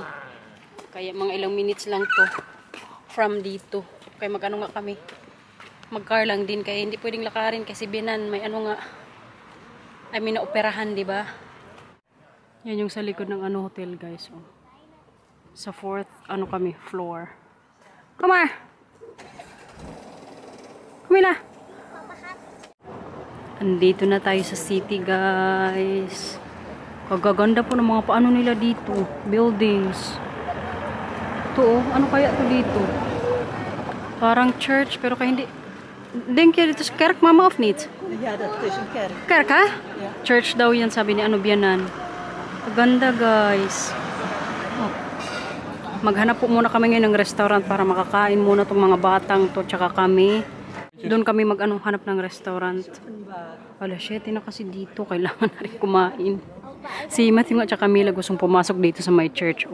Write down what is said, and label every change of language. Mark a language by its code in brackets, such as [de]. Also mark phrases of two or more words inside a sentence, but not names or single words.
[tl] Kaya mga ilang minutes lang to from dito. Kaya mag-ano nga kami. Mag-car lang din. Kaya hindi pwedeng lakarin kasi binan may na operahan, di ba? Yan yung sa likod ng hotel guys. Oh. Sa 4th, kami, floor. [en] Come here! Camila! [tl] Andito na tayo sa city, guys. Kagaganda po ng mga paano nila dito. Buildings. Ito, oh. Ano kaya ito dito? Parang church, pero kaya hindi. [nl] Denk je, dit is kerk, mama, of niet? Ja, dat is een kerk. Kerk, ha? Ja. [tl] Church daw yan, sabi ni Bianan. Ganda, guys. Oh. Maghanap po muna kami ngayon ng restaurant para makakain muna itong mga batang to, tsaka kami. Doon kami hanap ng restaurant. Wala, shit, na kasi dito. Kailangan na rin kumain. Si Matthew at Camila gustong pumasok dito sa my church.